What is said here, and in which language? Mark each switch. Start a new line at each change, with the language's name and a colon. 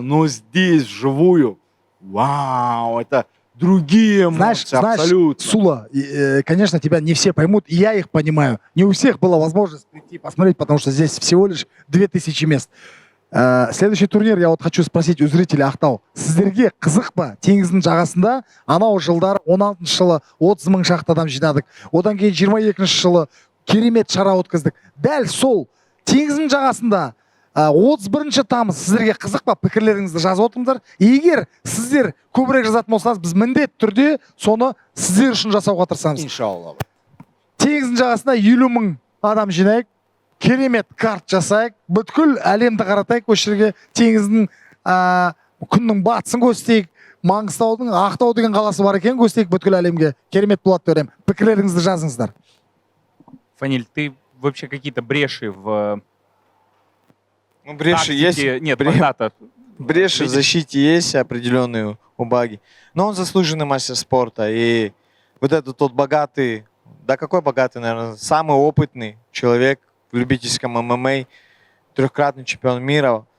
Russian: Но здесь вживую, вау, это другие эмоции, Знаешь, абсолютно. Сула, конечно, тебя не все поймут, и я их понимаю. Не у всех была возможность прийти посмотреть, потому что здесь всего лишь 2000 мест. Следующий турнир я вот хочу спросить у зрителей Ақтау.
Kazakh: Сіздерге қызық па? Теңіздің жағасында анау жылдар 16 жылы 30 мың шақты адам жинадық. Одан кейін 22 жылы керемет шара өткіздік. Дәл сол теңіздің жағасында 31 тамыз сіздерге қызық па? Пікірлеріңізді жазып отырыңыздар. Егер сіздер көбірек жазатын болсаңыз, біз міндетті түрде соны сіздер үшін жасауға тырысамыз. Иншалла. Теңіздің жағасында 50 мың адам жинайық, керемет карт жасайық, бүткіл әлемді қаратайық, осы жерге теңіздің күннің батысын көрсетейік, Маңғыстаудың Ақтау деген қаласы бар екен, көрсетейік бүткіл әлемге. Керемет болады деп ойлаймын. Пікірлеріңізді жазыңыздар.
Russian: Фаниль, ты вообще какие-то бреши в Ну, бреши тактике- есть. Нет, когда-то. Бреши в защите есть определенные у Баги. Но он заслуженный мастер спорта. И вот этот тот богатый, да какой богатый, наверное, самый опытный человек в любительском ММА, 3-кратный чемпион мира.